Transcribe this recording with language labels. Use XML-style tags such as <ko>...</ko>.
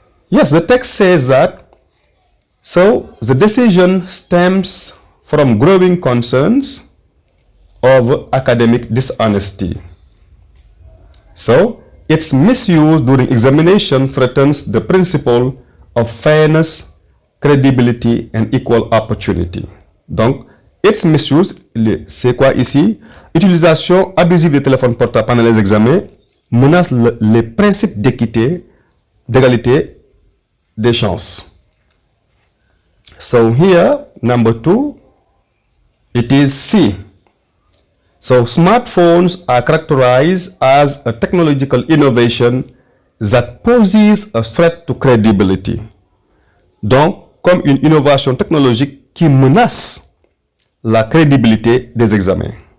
<en>Yes, the text says that, so the decision stems from growing concerns of academic dishonesty. So, its misuse during examination threatens the principle of fairness, credibility and equal opportunity.</en> <fr>Donc,</fr> <en>its misuse,</en> <fr>c'est quoi ici? Utilisation abusive des téléphones portables pendant les examens menace les principes d'équité, d'égalité des chances.</fr> <en>So here, number 2, it is C. So smartphones are characterized as a technological innovation that poses a threat to credibility.</en> <fr>Donc, comme une innovation technologique qui menace la crédibilité des examens.</fr>